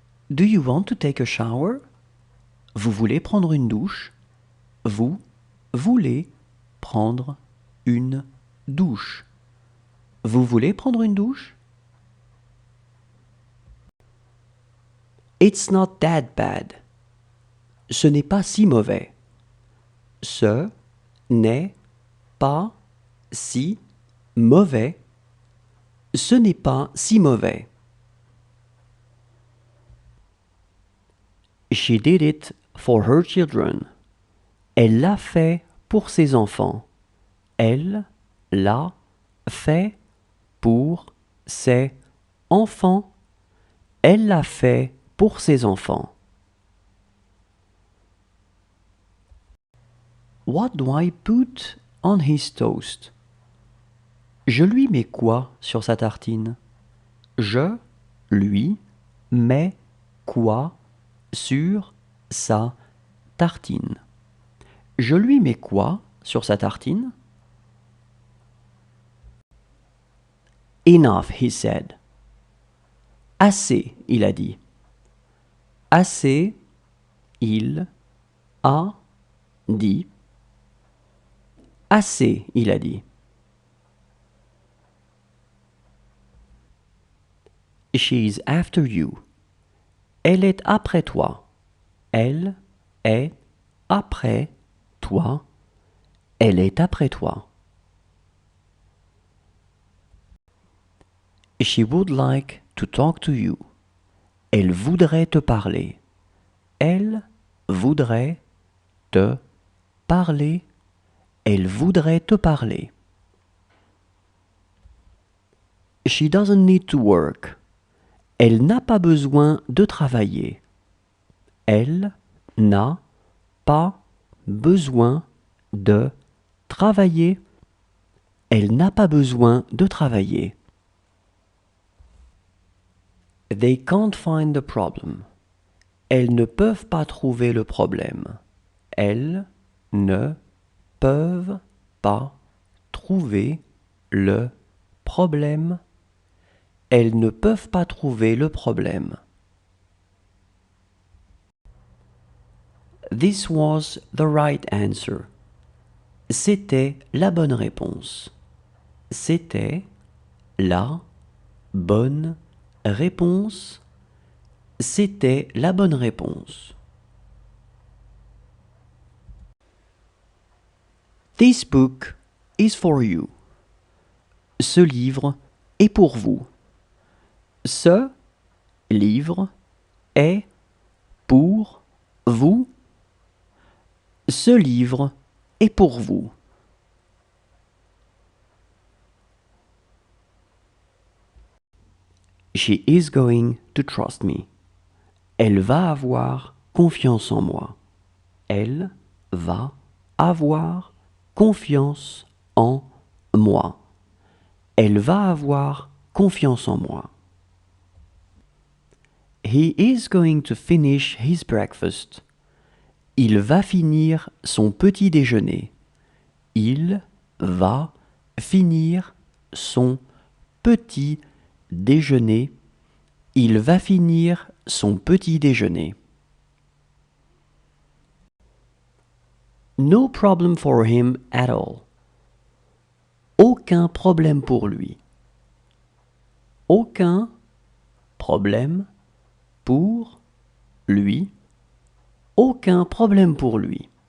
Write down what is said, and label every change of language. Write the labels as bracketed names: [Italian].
[English] Do you want to take a shower? [French] Vous voulez prendre une douche? Vous voulez prendre une douche? Vous voulez prendre une douche? [English] It's not that bad. [French] Ce n'est pas si mauvais. Ce n'est pas si mauvais. Ce n'est pas si mauvais. [English] She did it for her children. [French] Elle l'a fait pour ses enfants. Elle l'a fait pour ses enfants. Elle l'a fait pour ses enfants. [English] What do I put on his toast? [French] Je lui mets quoi sur sa tartine? Je lui mets quoi sur sa tartine? Je lui mets quoi sur sa tartine? [English] Enough, he said. [French] Assez, il a dit. Assez, il a dit. Assez, il a dit. [English] She's after you. [French] Elle est après toi. Elle est après toi. Elle est après toi. [English] She would like to talk to you. [French] Elle voudrait te parler. Elle voudrait te parler. Elle voudrait te parler. [English] She doesn't need to work. [French] Elle n'a pas besoin de travailler. Elle n'a pas besoin de travailler. Elle n'a pas besoin de travailler. [English] They can't find the problem. [French] Elles ne peuvent pas trouver le problème. Elles ne peuvent pas trouver le problème. Elles ne peuvent pas trouver le problème. [English] This was the right answer. [French] C'était la bonne réponse. C'était la bonne réponse. C'était la bonne réponse. [English] This book is for you. [French] Ce livre est pour vous. Ce livre est pour vous. Ce livre est pour vous. [English] She is going to trust me. [French] Elle va avoir confiance en moi. Elle va avoir confiance en moi. Elle va avoir confiance en moi. [English] He is going to finish his breakfast. [French] Il va finir son petit déjeuner. Il va finir son petit déjeuner. Il va finir son petit déjeuner. [English] No problem for him at all. [French] Aucun problème pour lui. Aucun problème pour lui. Aucun problème pour lui.